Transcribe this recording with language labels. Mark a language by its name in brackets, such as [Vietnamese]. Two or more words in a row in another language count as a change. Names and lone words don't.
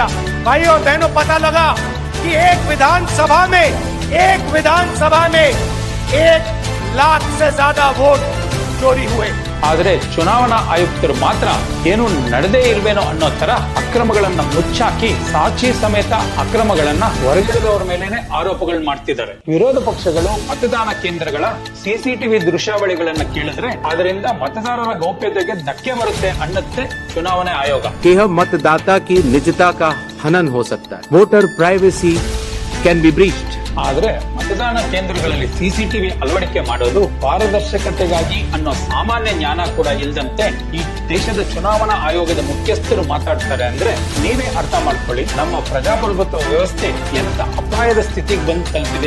[Hindi] भाइयों और बहनों, पता लगा कि एक विधानसभा में 1 लाख से ज्यादा वोट चोरी हुए. [Kannada] ಆದರೆ ಚುನಾವಣಾ ಆಯುಕ್ತರು ಮಾತ್ರ ಏನು ನಡೆದೇ ಇಲ್ವೇನೋ ಅನ್ನೋ ತರ ಅಕ್ರಮಗಳನ್ನ ಮುಚ್ಚಾಕಿ ಸಾಕ್ಷಿ ಸಮೇತ ಅಕ್ರಮಗಳನ್ನ ಹೊರಗಿಡದವರ ಮೇಲೇನೆ ಆರೋಪಗಳು ಮಾಡ್ತಿದ್ದಾರೆ. ವಿರೋಧ ಪಕ್ಷಗಳು ಮತದಾನ ಕೇಂದ್ರಗಳ ಸಿಸಿಟಿವಿ ದೃಶ್ಯಾವಳಿಗಳನ್ನ ಕೇಳಿದ್ರೆ ಅದರಿಂದ ಮತದಾರರ ಗೌಪ್ಯತೆಗೆ ಧಕ್ಕೆ ಬರುತ್ತೆ ಅನ್ನತ್ತೆ ಚುನಾವಣಾ ಆಯೋಗ. [Hindi] यह मतदाता की निजता का हनन हो सकता है. [English] voter privacy can be breached. [Kannada] ಆದ್ರೆ ಮತದಾನ ಕೇಂದ್ರಗಳಲ್ಲಿ ಸಿಸಿಟಿವಿ ಅಳವಡಿಕೆ ಮಾಡೋದು ಪಾರದರ್ಶಕತೆಗಾಗಿ ಅನ್ನೋ ಸಾಮಾನ್ಯ ಜ್ಞಾನ ಕೂಡ ಇಲ್ಲದಂತೆ ಈ ದೇಶದ ಚುನಾವಣಾ ಆಯೋಗದ ಮುಖ್ಯಸ್ಥರು ಮಾತಾಡ್ತಾರೆ ಅಂದ್ರೆ ನೀವೇ ಅರ್ಥ ಮಾಡ್ಕೊಳ್ಳಿ ನಮ್ಮ ಪ್ರಜಾಪ್ರಭುತ್ವ ವ್ಯವಸ್ಥೆ ಎಂತ ಅಪಾಯದ ಸ್ಥಿತಿಗೆ ಬಂದು ತಲುಪಿದೆ.